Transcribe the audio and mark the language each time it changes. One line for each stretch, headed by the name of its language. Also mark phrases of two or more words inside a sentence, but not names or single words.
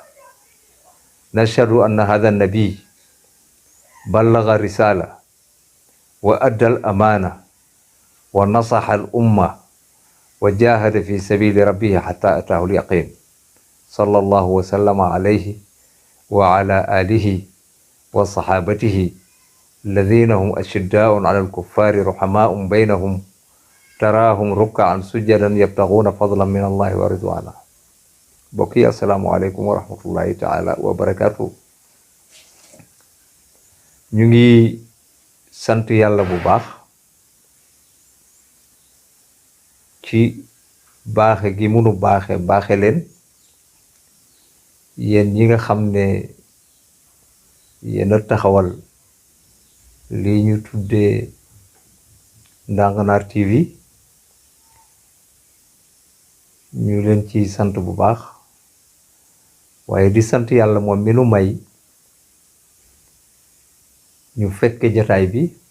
Arabic: نشهد أن هذا النبي بلغ الرسالة وأدى الأمانة ونصح الأمة وجاهد في سبيل ربه حتى أتاه اليقين صلى الله وسلم عليه وعلى آله وصحابته الذين هم أشداء على الكفار رحماء بينهم تراهم ركعا سجدا يبتغون فضلا من الله ورضوانا. بقي السلام عليكم ورحمة الله تعالى وبركاته.
Wolof: ñu ngi sant yàlla bu baax ci baaxe gi munu baaxe leen yéen ñi nga xam ne yéen a taxawal lii ñu tuddee Ndanganar TV ñu leen ci sant bu baax waaye di sant yàlla moom mi nu may ñu fekk jataay bi